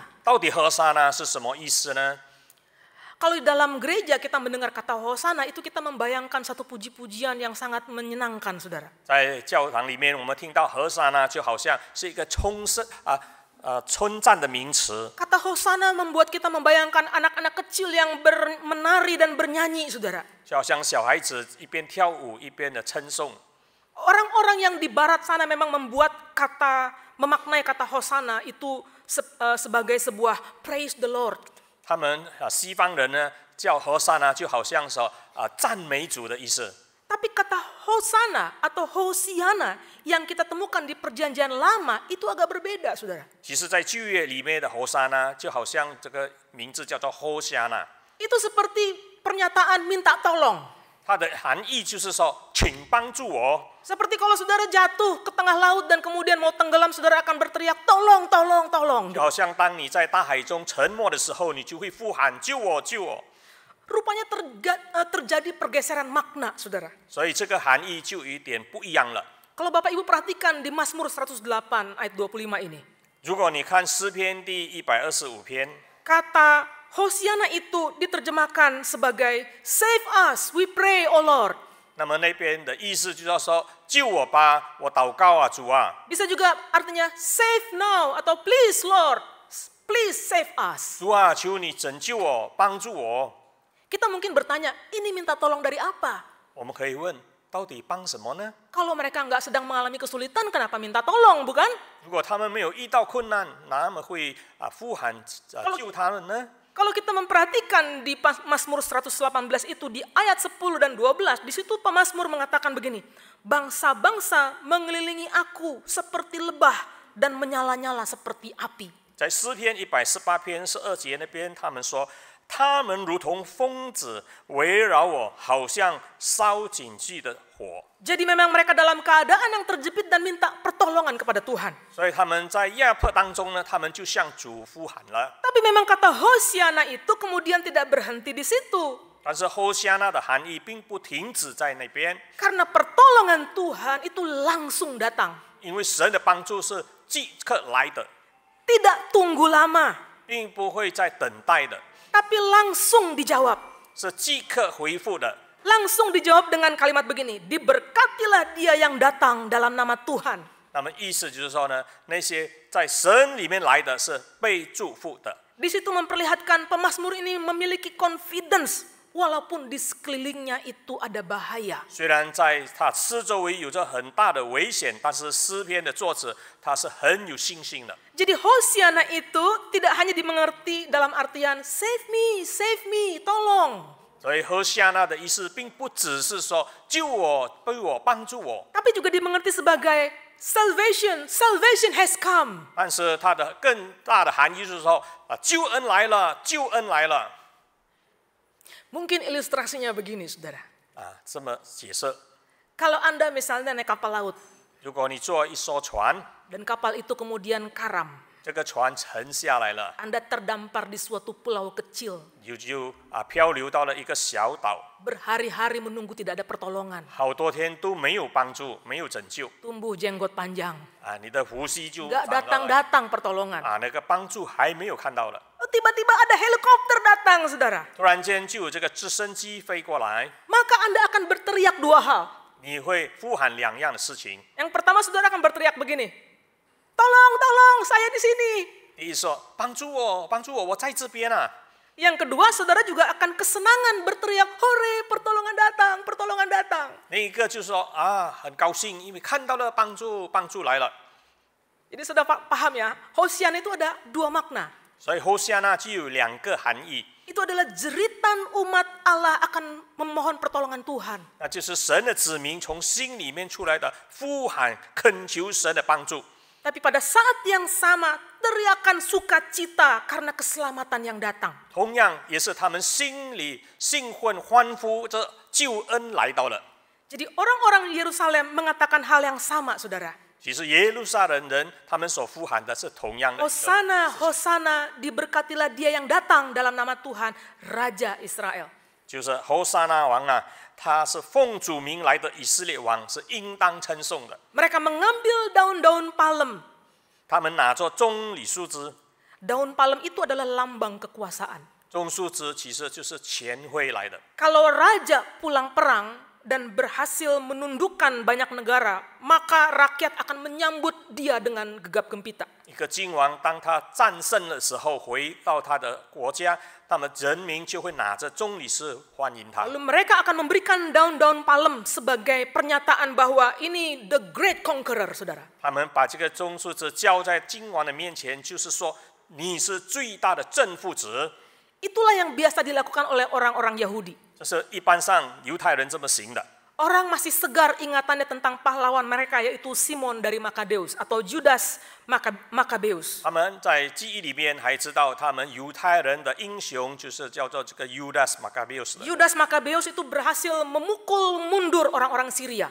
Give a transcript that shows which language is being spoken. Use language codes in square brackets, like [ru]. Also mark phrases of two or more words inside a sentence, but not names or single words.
[zh] 到底和散那是什么意思呢？ [id] Kalau di dalam gereja kita mendengar kata Hosana, itu kita membayangkan satu puji-pujian yang sangat menyenangkan, saudara. [zh] 在教堂里面，我们听到和散那就好像是一个称赞的名词。 [id] Kata Hosana membuat kita membayangkan anak-anak kecil yang menari dan bernyanyi, saudara. [zh] 就好像小孩子一边跳舞一边的称颂。 [id] Orang-orang yang di barat sana memang memaknai kata Hosana itu sebagai sebuah [en] praise the Lord. [zh] 他们西方人呢叫和散那，就好像说赞美主的意思。 [id] Tapi kata Hosana atau Hosiana yang kita temukan di perjanjian lama itu agak berbeda, saudara. [zh] 其实，在旧约里面的和散那，就好像这个名字叫做和散那， [id] Itu seperti pernyataan minta tolong. [zh] 它的含义就是说，请帮助我。 [id] Seperti kalau saudara jatuh ke tengah laut dan kemudian mau tenggelam, saudara akan berteriak, tolong, tolong, tolong. [zh] 就好像当你在大海中沉没的时候，你就会呼喊救我，救我。 [id] Rupanya terjadi pergeseran makna, saudara. [zh] 所以这个含义就有一点不一样了。 [id] Kalau Bapak Ibu perhatikan di Mazmur 108 ayat 25 ini. [zh] 如果你看诗篇第125篇， [id] Kata Hosiana itu diterjemahkan sebagai [en] Save us, we pray, O Lord. [zh] 那么那边的意思就是说救我吧，我祷告啊，主啊。 [id] Bisa juga artinya [en] Save now [id] atau [en] Please Lord, please save us. [zh] 主啊，求你拯救我，帮助我。 [id] Kita mungkin bertanya, ini minta tolong dari apa? [zh] 我们可以问，到底帮什么呢？ [id] Kalau mereka nggak sedang mengalami kesulitan, kenapa minta tolong, bukan? [zh] 如果他们没有遇到困难，那么会呼喊救他们呢？ [id] Kalau kita memperhatikan di Mazmur 118 itu di ayat 10 dan 12, di situ pemazmur mengatakan begini, bangsa-bangsa mengelilingi aku seperti lebah dan menyala-nyala seperti api. [zh] 在诗篇118篇12节那边，他们说，他们如同疯子围绕我，好像烧紧具的火。 [id] Jadi memang mereka dalam keadaan yang terjepit dan minta pertolongan kepada Tuhan. [zh] 所以他们在压迫当中呢，他们就向主呼喊了。 [id] Tapi memang kata Hosiana itu kemudian tidak berhenti di situ. [zh] 但是后夏那的含义并不停止在那边， [id] Karena pertolongan Tuhan itu langsung datang. [zh] 因为神的帮助是即刻来的， [id] Tidak tunggu lama, [zh] 并不会再等待的， [id] tapi langsung dijawab. [zh] 是即刻回复的。 [id] Langsung dijawab dengan kalimat begini, diberkatilah dia yang datang dalam nama Tuhan. [zh] 那么意思就是说呢，那些在神里面来的是被祝福的。 [id] Di situ memperlihatkan pemazmur ini memiliki confidence walaupun di sekelilingnya itu ada bahaya. [zh] 虽然在他四周围有着很大的危险，但是诗篇的作者他是很有信心的。 [id] Jadi Hosiana itu tidak hanya dimengerti dalam artian [en] save me, [id] tolong. [zh] 所以和夏那的意思并不只是说救我、为我、帮助我， [id] Tapi juga dimengerti sebagai [en] salvation has come. [zh] 但是它的更大的含义就是说救恩来了，救恩来了。 [id] Mungkin ilustrasinya begini, saudara. [zh] 这么解释。 [id] Kalau Anda misalnya naik kapal laut [zh] 如果你坐一艘船， [id] dan kapal itu kemudian karam, [zh] 这个船沉下来了， [id] Anda terdampar di suatu pulau kecil, [zh] 你就漂流到了一个小岛， [id] berhari-hari menunggu tidak ada pertolongan, [zh] 好多天都没有帮助，没有拯救 [id] tumbuh jenggot panjang, [zh] 你的胡须就 [id] nggak [zh] 长了 [id] datang-datang pertolongan. [zh] 那个帮助还没有看到了， [id] Tiba-tiba ada helikopter datang, saudara. [zh] 突然间就有这个直升机飞过来， [id] Maka Anda akan berteriak dua hal. [zh] 你会呼喊两样的事情。 [id] Yang pertama, saudara akan berteriak begini, tolong, saya di sini. [zh] 第一说帮助我，帮助我，我在这边啊。 [id] Yang kedua, saudara juga akan kesenangan berteriak, hore, pertolongan datang, pertolongan datang. [zh] 另一个就说啊，很高兴，因为看到了帮助，帮助来了。 [id] Jadi sudah paham ya, Hosiana itu ada dua makna. [zh] 所以后下呢就有两个含义， [id] Itu adalah jeritan umat Allah akan memohon pertolongan Tuhan. [zh] 那就是神的子民从心里面出来的呼喊，恳求神的帮助。 [id] Tapi pada saat yang sama, teriakan sukacita karena keselamatan yang datang. [zh] 同样也是他们心里兴奋欢呼着救恩来到了。 [id] Jadi orang-orang Yerusalem mengatakan hal yang sama, saudara. [zh] 其实耶路撒冷人他们所呼喊的是同样的一个， [id] Hosana, Hosana, diberkatilah dia yang datang dalam nama Tuhan, Raja Israel. [zh] 就是侯沙那王啊，他是奉主名来的以色列王，是应当称颂的。 [id] Mereka mengambil daun-daun palem. [zh] 他们拿着棕榈树枝， [id] Daun palem itu adalah lambang kekuasaan. [zh] 棕树枝其实就是钱灰来的。 [id] Kalau raja pulang perang dan berhasil menundukkan banyak negara, maka rakyat akan menyambut dia dengan gegap gempita. [zh] 一个君王，当他战胜的时候，回到他的国家，那么人民就会拿着棕榈树欢迎他。 [id] Lalu mereka akan memberikan daun-daun palem sebagai pernyataan bahwa ini [en] the great conqueror, [id] saudara. [zh] 他们把这个棕树枝交在君王的面前，就是说你是最大的正负子。 [id] Itulah yang biasa dilakukan oleh orang-orang Yahudi. [zh] 这是一般上犹太人这么行的。 [id] Orang masih segar ingatannya tentang pahlawan mereka, yaitu Simon dari Makadeus atau Judas Makabeus. [zh] 他们在记忆里面还知道，他们犹太人的英雄就是叫做这个 Judas Maccabeus 的。 [id] Judas Makabeus itu berhasil memukul mundur orang-orang Syria.